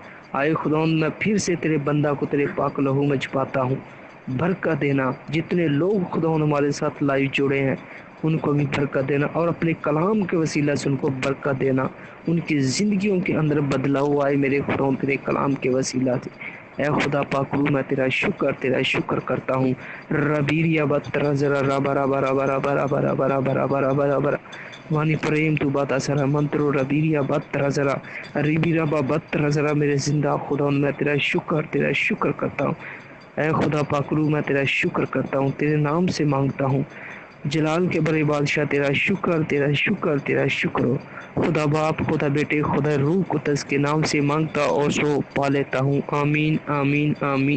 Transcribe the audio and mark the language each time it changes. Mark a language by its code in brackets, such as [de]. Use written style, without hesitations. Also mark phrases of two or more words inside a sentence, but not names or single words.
[ur] اے خداوند میں پھر سے تیرے بندہ کو تیرے پاک لہو میں چھپاتا ہوں، برکت دینا، جتنے لوگ خداوند ہمارے ساتھ لائیو جڑے ہیں ان کو بھی برکت دینا اور اپنے کلام کے وسیلہ سے ان کو برکت دینا، ان کی زندگیوں کے اندر بدلاؤ آئے میرے خدا تیرے کلام کے وسیلہ سے۔ اے خدا پاک روح میں تیرا شکر کرتا ہوں۔ ربیریا بترا ذرا ربا ربا ربا ربا ربا ربا ربا ربا ربا ربا وانی پریم تو باتا سرا منترو ربیریا بترا ذرا ریبی ربا بترا ذرا میرے زندہ خدا میں تیرا شکر کرتا ہوں۔ اے خدا پاک روح میں تیرا شکر کرتا ہوں، تیرے نام سے مانگتا ہوں، جلال کے بڑے بادشاہ تیرا شکر ہو۔ خدا باپ، خدا بیٹے، خدا روح قدس کے نام سے مانگتا اور سو پا لیتا ہوں، آمین آمین آمین۔